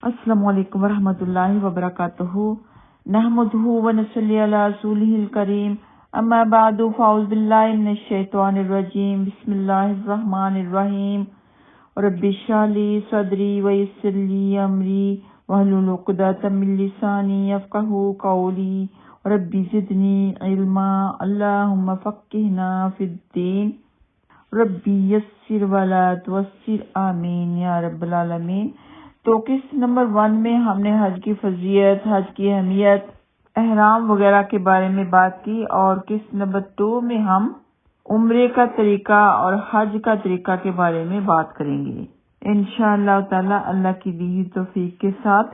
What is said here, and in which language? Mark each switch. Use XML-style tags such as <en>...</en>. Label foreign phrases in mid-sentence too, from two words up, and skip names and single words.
<ar>السلام عليكم ورحمة الله وبركاته نحمده ونصلي على رسوله الكريم أما بعد فأعوذ بالله من الشيطان الرجيم بسم الله الرحمن الرحيم رب اشرح لي صدري ويسر لي أمري واحلل عقدة من لساني يفقهوا قولي رب زدني علما اللهم فقهنا في الدين ربي يسر ولا تعسر آمين يا رب العالمين.</ar> <ur>تو قسط نمبر 1 میں ہم نے حج کی فضیلت، حج کی اہمیت، احرام وغیرہ کے بارے میں بات کی اور قسط نمبر 2 میں ہم عمرے کا طریقہ اور حج کا طریقہ کے بارے میں بات کریں گے</ur> <ar>إن شاء الله تعالى</ar> <ur>اللہ کی دی ہوئی توفیق کے ساتھ.</ur>